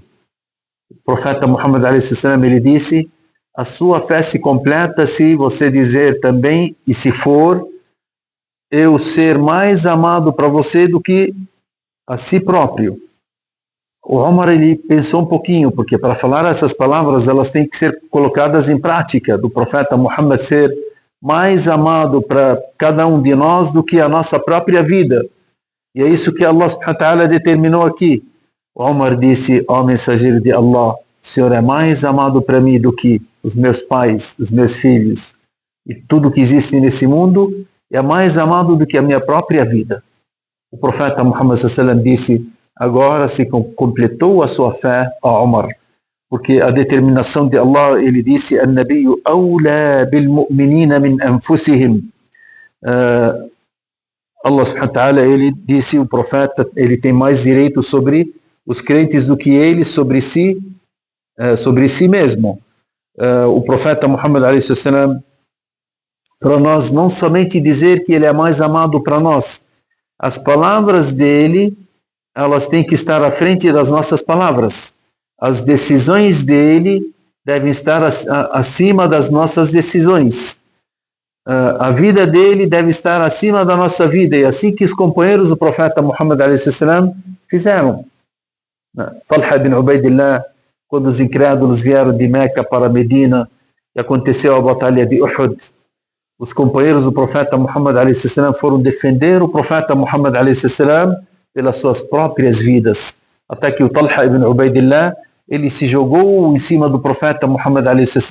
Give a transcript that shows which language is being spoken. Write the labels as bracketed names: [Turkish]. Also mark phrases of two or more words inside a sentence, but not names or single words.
[Portuguese] O profeta Muhammad a.s., ele disse: a sua fé se completa se você dizer também, e se for eu ser mais amado para você do que a si próprio. O Umar, ele pensou um pouquinho, porque para falar essas palavras, elas têm que ser colocadas em prática, do profeta Muhammad ser mais amado para cada um de nós do que a nossa própria vida. E é isso que [Arabic] الله سبحانه وتعالى [Portuguese] determinou aqui. O Umar disse: ó mensageiro de Allah, o Senhor é mais amado para mim do que os meus pais, os meus filhos e tudo que existe nesse mundo, é mais amado do que a minha própria vida. O profeta Muhammad [Arabic] صلى الله عليه وسلم [Portuguese] disse: agora se completou a sua fé, ó Umar, porque a determinação de Allah, ele disse: [Arabic] النبي أولى بالمؤمنين من أنفسهم. الله سبحانه وتعالى, [Portuguese] ele disse: o profeta, ele tem mais direito sobre os crentes do que ele sobre si mesmo. O profeta Muhammad a.s., para nós não somente dizer que ele é mais amado para nós, as palavras dele, elas têm que estar à frente das nossas palavras. As decisões dele devem estar acima das nossas decisões. A vida dele deve estar acima da nossa vida, e assim que os companheiros do profeta Muhammad a.s. fizeram. Talha ibn Ubaidillah, quando os incrédulos vieram de Meca para Medina e aconteceu a batalha de Uhud, os companheiros do profeta Muhammad a.s. foram defender o profeta Muhammad a.s. pelas suas próprias vidas, até que o Talha ibn Ubaidillah, ele se jogou em cima do profeta Muhammad a.s.